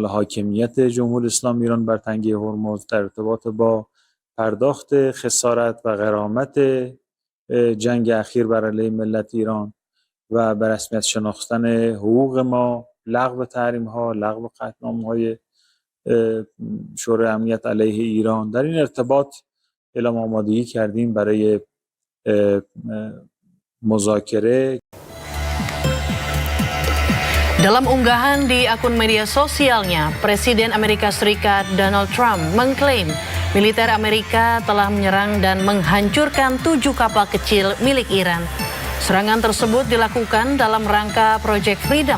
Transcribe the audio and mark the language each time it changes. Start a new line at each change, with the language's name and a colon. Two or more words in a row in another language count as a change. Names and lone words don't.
Persian: حاکمیت جمهوری اسلامی ایران بر تنگه هرمز، در ارتباط با پرداخت خسارت و غرامت جنگ اخیر بر علیه ملت ایران و به رسمیت شناختن حقوق ما، لغو تحریم‌ها، لغو قطعنامه‌های شورای امنیت علیه ایران، در این ارتباط اعلام آمادگی کردیم برای مذاکره.
Indonesian: Dalam unggahan di akun media sosialnya, Presiden Amerika Serikat Donald Trump mengklaim militer Amerika telah menyerang dan menghancurkan 7 kapal kecil milik Iran. Serangan tersebut dilakukan dalam rangka Project Freedom.